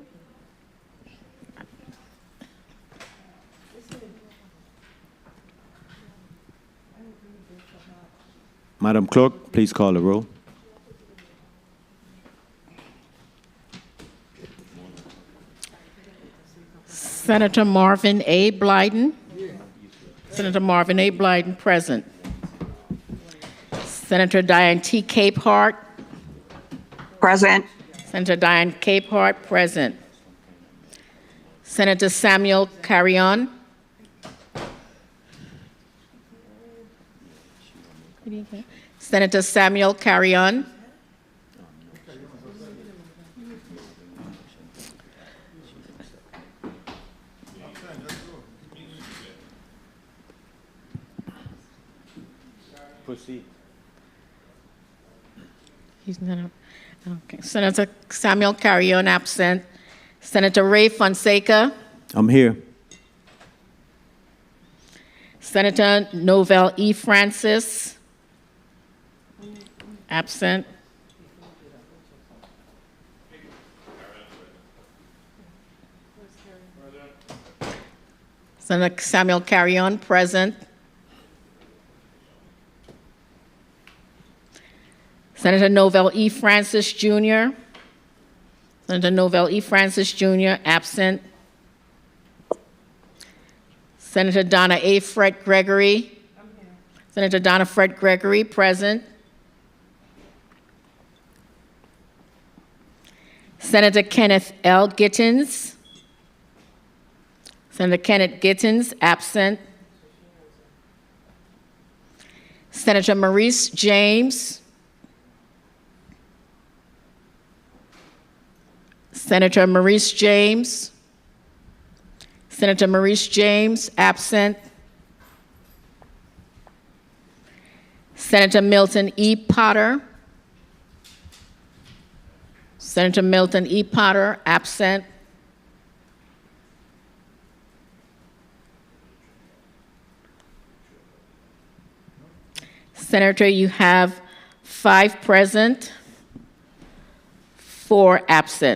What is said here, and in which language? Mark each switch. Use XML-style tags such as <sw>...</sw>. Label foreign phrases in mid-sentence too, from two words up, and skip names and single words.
<en>Madam Clerk, please call the roll. Senator Marvin A. Blyden. Senator Marvin A. Blyden, present. Senator Diane T. Capehart. Present. Senator Diane Capehart, present. Senator Samuel Carrion. Senator Samuel Carrion. Proceed. He's not. Okay. Senator Samuel Carrion, absent. Senator Ray Fonseca. I'm here. Senator Novell E. Francis. Absent. Senator Samuel Carrion, present. Senator Novell E. Francis Jr. Senator Novell E. Francis Jr., absent. Senator Donna A. Fred Gregory. Senator Donna Fred Gregory, present. Senator Kenneth L. Gittens. Senator Kenneth Gittens, absent. Senator Maurice James. Senator Maurice James. Senator Maurice James, absent. Senator Milton E. Potter. Senator Milton E. Potter, absent. Senator, you have 5 present, 4 absent.</en>